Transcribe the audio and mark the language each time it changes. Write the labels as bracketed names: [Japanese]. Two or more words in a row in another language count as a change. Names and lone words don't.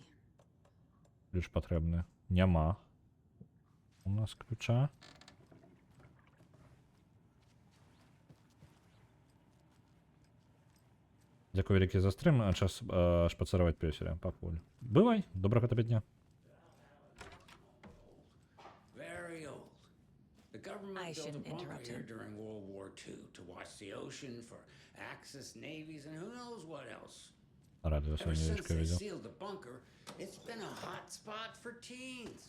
[Belarusian] Ключ патрэбны. Няма. У нас ключа. Дзякую вялікі за стрым, а час шпацыраваць пёселя пакуль. Бывай, добрага табе дня. [English] Very old. The government built a bunker here during World War II to watch the ocean for Axis navies and who knows what else. Ever since they sealed the bunker, it's been a hot spot for teens.